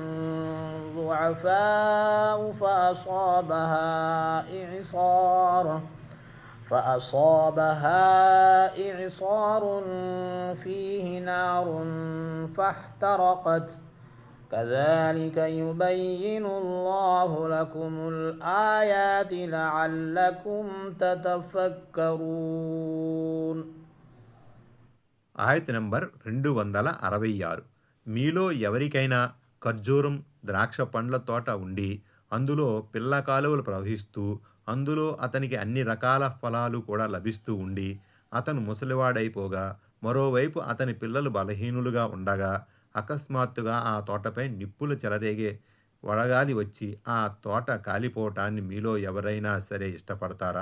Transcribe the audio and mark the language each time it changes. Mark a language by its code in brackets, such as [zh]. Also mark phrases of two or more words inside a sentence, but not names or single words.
[ar] ضعفاء فأصابها إعصار فيه نار فاحترقت كذلك يبين الله لكم الآيات لعلكم تتفكرون. [te] ఆయత నంబర్ 266. మీలో ఎవరికైనా ఖర్జూరం, ద్రాక్ష పండ్ల తోట ఉండి అందులో పిల్ల కాలువలు ప్రవహిస్తూ అందులో అతనికి అన్ని రకాల ఫలాలు కూడా లభిస్తూ ఉండి అతను ముసలివాడైపోగా మరోవైపు అతని పిల్లలు బలహీనులుగా ఉండగా అకస్మాత్తుగా ఆ తోటపై నిప్పులు చెలరేగే వడగాలి వచ్చి ఆ తోట కాలిపోవటాన్ని మీలో ఎవరైనా సరే ఇష్టపడతారా?